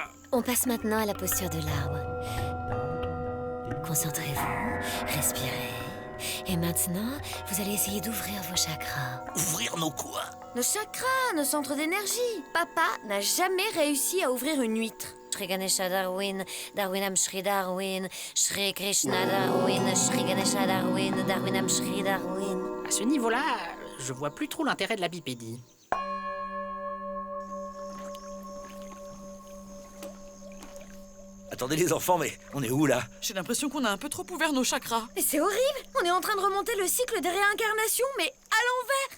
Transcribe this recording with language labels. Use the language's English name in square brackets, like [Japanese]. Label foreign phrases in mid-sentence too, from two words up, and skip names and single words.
[French] On passe maintenant à la posture de l'arbre. Concentrez-vous, respirez. Et maintenant, vous allez essayer d'ouvrir vos chakras. Ouvrir nos quoi? Nos chakras, nos centres d'énergie. Papa n'a jamais réussi à ouvrir une huître. [Sanskrit] Shri Ganesha Darwin, Darwinam Shri Darwin, Shri Krishna Darwin, Shri Ganesha Darwin, Darwinam Shri Darwin. [French] À ce niveau-là, je vois plus trop l'intérêt de la bipédie. Attendez les enfants, mais on est où là? J'ai l'impression qu'on a un peu trop ouvert nos chakras. Mais c'est horrible. On est en train de remonter le cycle des réincarnations, mais à l'envers.